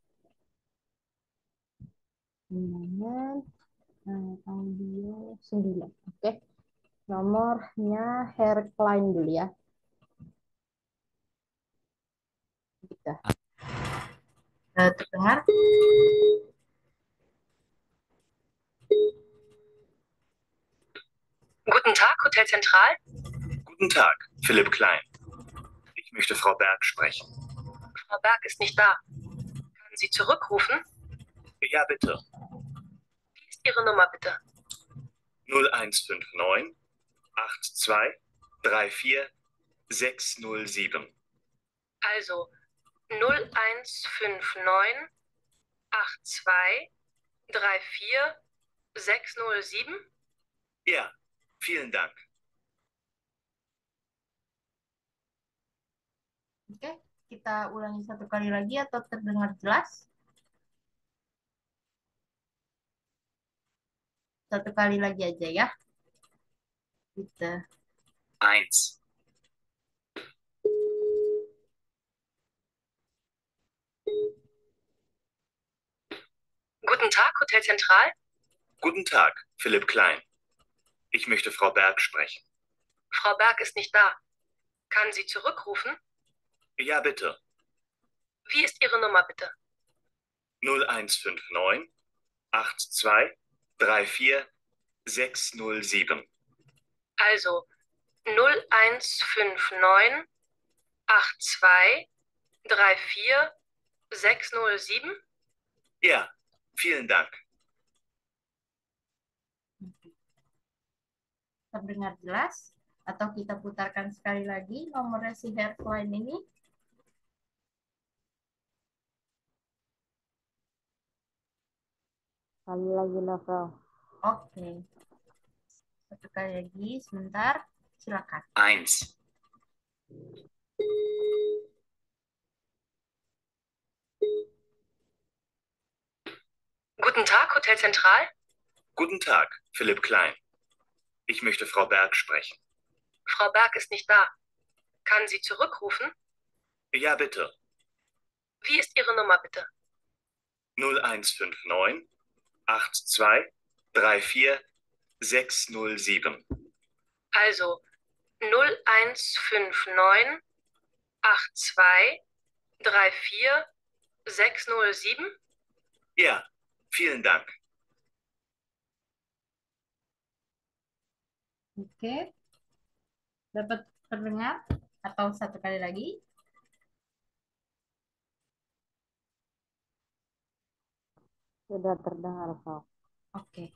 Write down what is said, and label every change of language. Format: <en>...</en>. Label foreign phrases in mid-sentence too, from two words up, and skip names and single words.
<id>Dengan audio 9. Oke. Nomornya Herr Klein dulu ya. Kita terdengar.</id> <de>Guten Tag, Hotel Zentral. Guten Tag, Philipp Klein. Ich möchte Frau Berg sprechen. Frau Berg ist nicht da. Können Sie zurückrufen? Ja, bitte. Wie ist Ihre Nummer, bitte? 0159 82 34 607. Also 0159 82 34 607? Ja, vielen Dank.</de> <id>Oke, kita ulangi satu kali lagi atau terdengar jelas? Satu kali lagi aja ya. Kita. 1.</id> <de>Guten Tag, Hotel Zentral. Guten Tag, Philipp Klein. Ich möchte Frau Berg sprechen. Frau Berg ist nicht da. Kann sie zurückrufen? Ja, bitte. Wie ist Ihre Nummer, bitte? 0159 82 34 607. Also 0159 82 34 607? Ja, vielen Dank.</de> <id>Terdengar jelas? Atau kita putarkan sekali lagi nomornya si Headline ini? Sekali lagi novel. Oke. Satu kali lagi, sebentar. Silakan. 1.</id> <de>Guten Tag, Hotel Zentral. Guten Tag, Philipp Klein. Ich möchte Frau Berg sprechen. Frau Berg ist nicht da. Kann sie zurückrufen? Ja, bitte. Wie ist Ihre Nummer, bitte? 0159 82 34 607. Also 0159 82 34 607? Ja, vielen Dank.</de> <id>Oke. Dapat terdengar? Atau satu kali lagi? Sudah terdengar, Pak. Oke.</id>